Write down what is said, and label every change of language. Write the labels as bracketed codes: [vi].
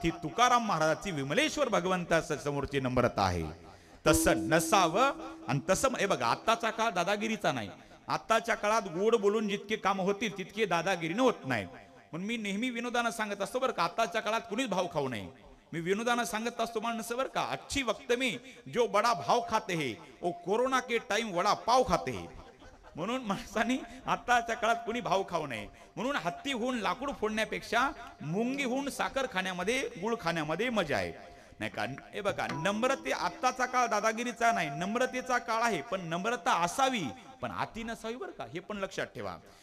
[mr] ही तुकाराम महाराजाची विमलेश्वर भगवंता समोरची नम्रता आहे. तसं नसावं. आणि तसं हे बघा आत्ताचा काळ दादागिरीचा नाही. आत्ताच्या काळात गोड बोलून जितके काम होतील तितके दादागिरीनं होत नाही. म्हणून मी नेहमी विनोदानं सांगत असतो बरं का, आत्ताच्या काळात कुणीच भाव खाऊ नये. मी विनोदानं सांगत असतो माणसं बरं का, [hi] अच्छी वक्त में जो बडा भाव खाते है वो कोरोना के टाइम वडा पाव खाते है. [mr] म्हणून माणसांनी आताच्या काळात कुणी भाव खाऊ नये. म्हणून हत्ती होऊन लाकूड फोडण्यापेक्षा मुंगी होऊन साखर खाण्यामध्ये गुळ खाण्यामध्ये मजा आहे, नाही का? हे बघा नम्रते, आत्ताचा काळ दादागिरीचा नाही, नम्रतेचा काळ आहे. पण नम्रता असावी, पण अति नसावी बरं का, हे पण लक्षात ठेवा.